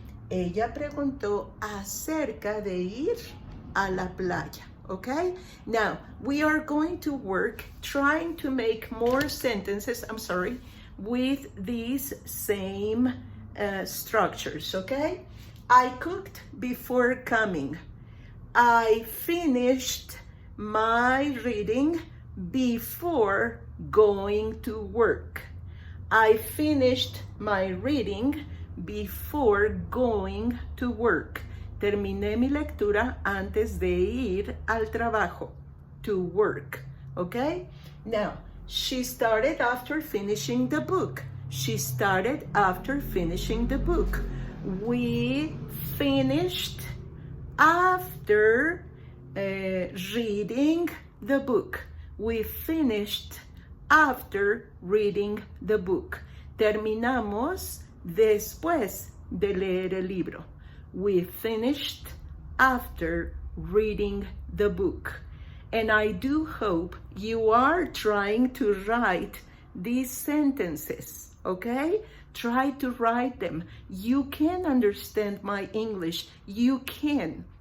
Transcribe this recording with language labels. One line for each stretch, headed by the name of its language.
Spanish: Ella preguntó acerca de ir a la playa.
English: Okay? Now, we are going to work trying to make more sentences, with these same structures, okay? I cooked before coming. I finished my reading before going to work. I finished my reading before going to work.
Spanish: Terminé mi lectura antes de ir al trabajo,
English: to work,
Spanish: okay?
English: Now, she started after finishing the book. She started after finishing the book. We finished after reading the book. We finished after reading the book.
Spanish: Terminamos después de leer el libro.
English: We finished after reading the book. And I do hope you are trying to write these sentences, okay? Try to write them. You can understand my English. You can.